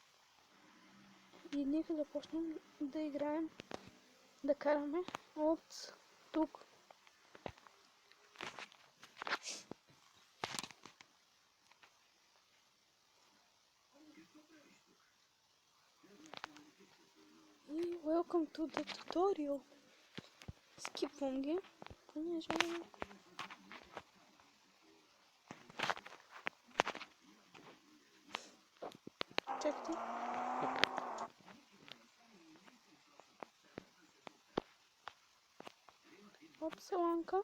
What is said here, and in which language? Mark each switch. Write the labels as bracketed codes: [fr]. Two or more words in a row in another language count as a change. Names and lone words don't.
[bg] И нека започнем да играем, да караме от тук. [en] И welcome to the tutorial. [bg] Скипвам ги, понеже... Чакайте. Саланка.